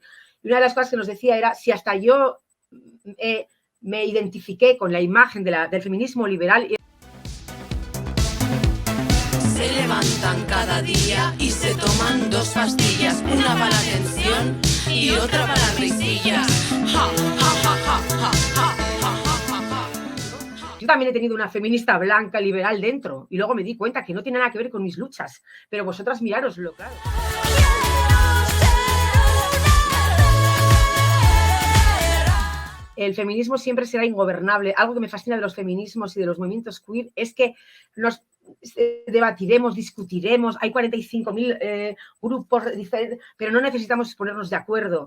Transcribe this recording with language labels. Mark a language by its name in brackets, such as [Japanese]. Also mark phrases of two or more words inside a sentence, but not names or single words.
[Spanish] Y una de las cosas que nos decía era, si hasta yo me identifiqué con la imagen del feminismo liberal. Se levantan cada día y se toman 2 pastillas, una para la tensión y otra para las risillas. Ja, ja, ja, ja, ja, ja, ja, ja, ja. Yo también he tenido una feminista blanca liberal dentro y luego me di cuenta que no tiene nada que ver con mis luchas, pero vosotras mirároslo, claro. El feminismo siempre será ingobernable. Algo que me fascina de los feminismos y de los movimientos queer es que nos debatiremos, discutiremos, hay 45.000 grupos diferentes, pero no necesitamos ponernos de acuerdo.